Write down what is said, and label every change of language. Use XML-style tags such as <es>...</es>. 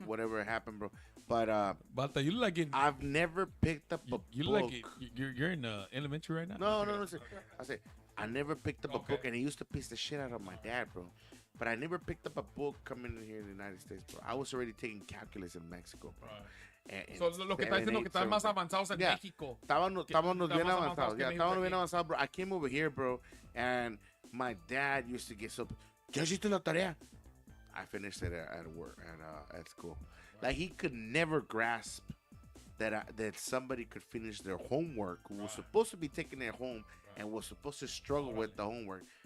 <en>Whatever happened, bro. But Balta, you like it? I've never picked up a book. Like it? You're in elementary right now? No. I said I never picked up a book, and he used to piss the shit out of my dad, bro. But I never picked up a book coming in here in the United States, bro. I was already taking calculus in Mexico, bro. Right.</en> <es>So lo que está diciendo que están más avanzados en México. Estábamos bien avanzados.</es> <en>Yeah,</en> <es>estábamos bien avanzados, bro.</es> <en>I came over here, bro, and my dad used to get so.</en> <es>¿Ya hiciste la tarea?</es> <en>I finished it at work at school. Like, he could never grasp that somebody could finish their homework who was supposed to be taking it home and was supposed to struggle with the homework.</en>